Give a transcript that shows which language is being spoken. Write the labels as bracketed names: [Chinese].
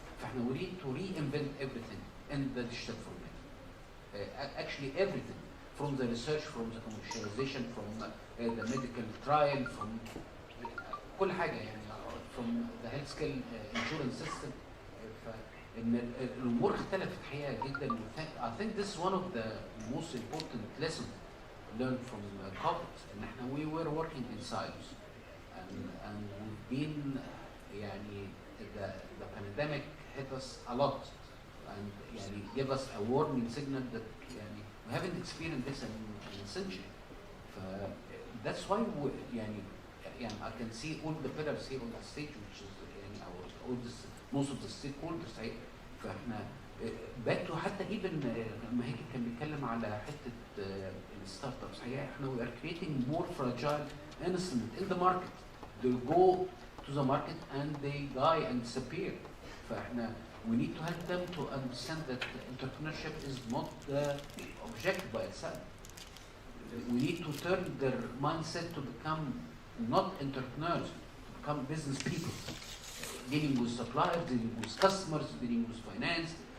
[English] فاحنا we need to reinvent everything in the digital format. Actually everything. From the research, from the commercialization, from the medical trial, from [Arabic] كل حاجة يعني [English] from the health scale insurance system. [Arabic] فإن الأمور اختلفت حقيقة جدا. [English] I think this is one of the most important lessons learned from COVID. [Arabic] إن احنا [English] we were working in silos and we've been يعني the pandemic hit us a lot and يعني give us a warning signal that يعني we haven't experienced this in a century. That's why we, يعني I can see all the pillars here on the stage, which is يعني all this, most of the stakeholders. [Arabic] فاحنا [English] back to [Arabic] حتى even ما هيك كان بيتكلم على حته الستارت ابس. [English] احنا we are creating more fragile instrument in the market. They go to the market and they die and disappear. فاحنا we need to help them to understand that entrepreneurship is not the objective by itself. We need to turn their mindset to become not entrepreneurs, to become business people, dealing with suppliers, dealing with customers, dealing with finance.